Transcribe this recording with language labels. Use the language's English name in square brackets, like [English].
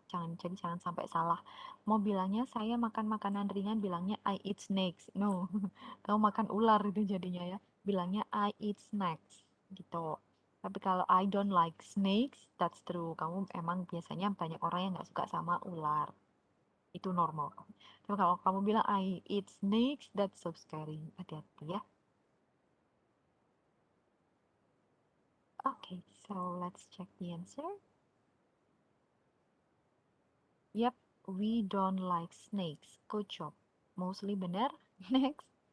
[Indonesian] Jadi jangan sampai salah. Mau bilangnya saya makan makanan ringan bilangnya [English] I eat snakes. [Indonesian] No. Kamu makan ular itu jadinya ya. Bilangnya [English] I eat snacks [Indonesian] gitu. Tapi kalau [English] I don't like snakes, that's true. [Indonesian] Kamu emang biasanya banyak orang yang nggak suka sama ular. Itu normal. Tapi kalau kamu bilang [English] I eat snakes, that's so scary. [Indonesian] Hati-hati ya. [English] Okay, so let's check the answer. Yep, we don't like snakes. Good job. Mostly benar. Next.